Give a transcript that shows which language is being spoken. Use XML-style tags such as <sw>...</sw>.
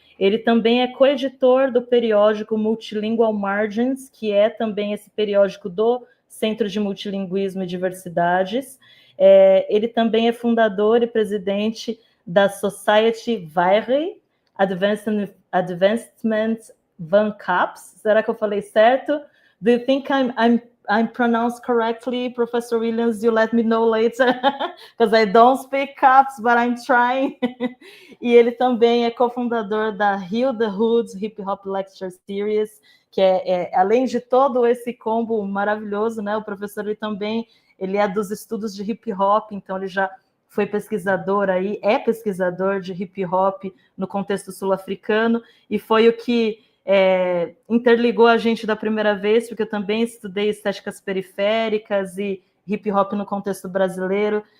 <pt>Ele também é coeditor do periódico Multilingual Margins, que é também esse periódico do Centro de Multilinguismo e Diversidades. Ele também é fundador e presidente da Society Vaire Advancement van Kaaps. Será que eu falei certo?</pt> <en>Do you think I'm pronounced correctly, Professor Williams? You let me know later, because I don't speak Kaaps, but I'm trying.</en> <pt>E ele também é cofundador da Heal the Hoods Hip Hop Lecture Series, que além de todo esse combo maravilhoso, né? O professor ele é dos estudos de hip hop, então ele já foi pesquisador aí, é pesquisador de hip hop no contexto sul-africano, e foi o que interligou a gente da primeira vez, porque eu também estudei estéticas periféricas e hip hop no contexto brasileiro.</pt>